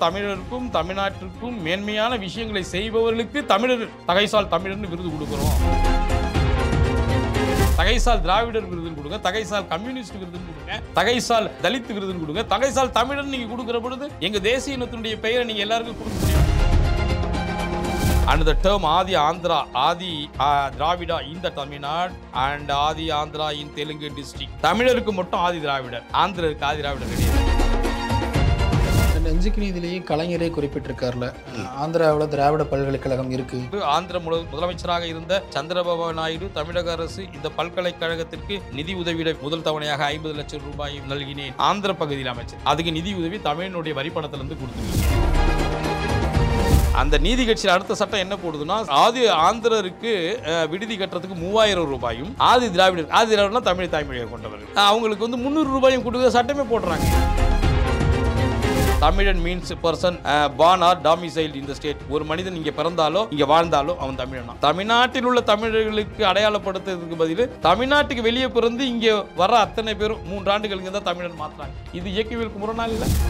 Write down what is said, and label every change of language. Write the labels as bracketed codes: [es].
[ta] தமிழருக்கும் தமிழ்நாட்டிற்கும் மேன்மையான விஷயங்களை செய்பவர்களுக்கு தமிழர் தகைசால் தமிழர்னு விருது கொடுக்கிறோம். தகைசால் திராவிடர் விருதுன்னு கொடுங்க, தகைசால் கம்யூனிஸ்ட் விருதுன்னு கொடுங்க, தகைசால் தலித் விருதுன்னு கொடுங்க, தகைசால் தமிழர் நீங்க கொடுக்கிற பொழுது எங்க தேசிய இனத்தினுடைய பெயரை நீங்க எல்லாருக்கும் கொடுக்க முடியும். [en] And the term Adi Andhra, Adi Dravida in the Tamil Nadu and Adi Andhra in Telugu district. [ta] தமிழருக்கு மட்டும் ஆதி திராவிடர், ஆந்திரருக்கு ஆதி திராவிடர் கிடையாது. நெஞ்சுக்கு நீதிலேயே கலைஞரே குறிப்பிட்டிருக்காருல, ஆந்திராவில் திராவிட பல்கலைக்கழகம் இருக்கு. ஆந்திர முதலமைச்சராக இருந்த சந்திரபாபு நாயுடு தமிழக அரசு இந்த பல்கலைக்கழகத்திற்கு நிதி உதவியிட முதல் தவணையாக 50 லட்சம் ரூபாய் நல்கினேன். ஆந்திர பகுதியில் அமைச்சர் அதுக்கு நிதி உதவி தமிழனுடைய வரிப்பணத்திலிருந்து கொடுத்துருக்கீங்க. அந்த நீதி கட்சியில் அடுத்த சட்டம் என்ன போடுதுன்னா, ஆதி ஆந்திரருக்கு விடுதி கட்டுறதுக்கு 3000 ரூபாயும், ஆதி திராவிடர்னா தமிழ் தாய்மொழியை கொண்டவர்கள் அவங்களுக்கு வந்து 300 ரூபாயும் கொடுக்க சட்டமே போடுறாங்க. [en] தமிழன் means person born or domiciled in the state. [ta] ஒரு மனிதன் இங்க பிறந்தாலோ இங்க வாழ்ந்தாலோ அவன் தமிழனா. தமிழ்நாட்டில் உள்ள தமிழர்களுக்கு அடையாளப்படுத்துறதுக்கு பதில் தமிழ்நாட்டுக்கு வெளியே பிறந்து இங்க வர அத்தனை பேரும் 3 ஆண்டுகளுக்கு தான் தமிழன் மாத்துறாங்க. இது இயக்கவியலுக்கு முரணா இல்ல?